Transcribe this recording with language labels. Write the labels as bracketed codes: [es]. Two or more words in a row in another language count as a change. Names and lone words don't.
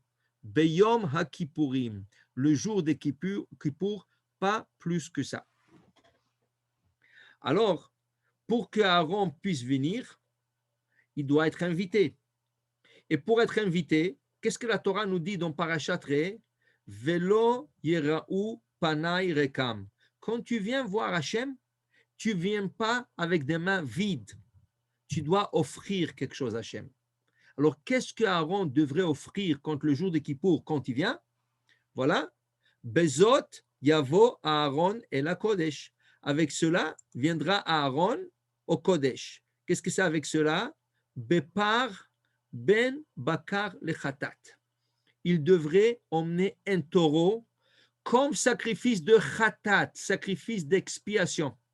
[he] ביום הכיפורים, [fr] le jour des Kippour, pas plus que ça. Alors, pour que Aaron puisse venir, il doit être invité. Et pour être invité, qu'est-ce que la Torah nous dit dans Parashat Re? [he] ולא יראו פני ריקם. [fr] Quand tu viens voir Hachem, tu ne viens pas avec des mains vides. Tu dois offrir quelque chose à Hachem. Alors, qu'est-ce que Aaron devrait offrir quand le jour de Kippour, quand il vient? Voilà. [he] בזאת יבוא אהרן אל הקודש. [fr] Avec cela, viendra Aaron au Kodesh. Qu'est-ce que c'est avec cela? [he] בפר בן בקר לחטאת. [fr] Il devrait emmener un taureau comme sacrifice de khatat, sacrifice d'expiation.